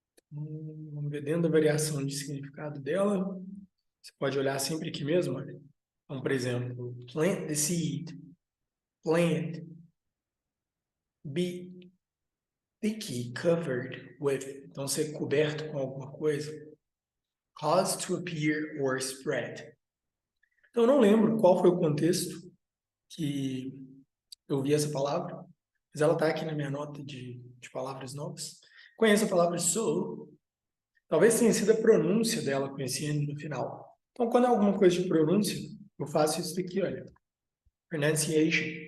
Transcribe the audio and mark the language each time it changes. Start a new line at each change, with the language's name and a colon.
Portuguese: Vamos ver dentro da variação de significado dela. Você pode olhar sempre aqui mesmo, olha. Então, por exemplo,
English: plant the seed.
Portuguese: Plant.
English: Be thicky, covered with.
Portuguese: Então, ser coberto com alguma coisa.
English: Cause to appear or spread.
Portuguese: Então, eu não lembro qual foi o contexto que eu vi essa palavra, mas ela está aqui na minha nota de palavras novas. Conheço a palavra so, talvez tenha sido a pronúncia dela com esse N no final. Então, quando é alguma coisa de pronúncia, eu faço isso daqui, olha, pronunciation.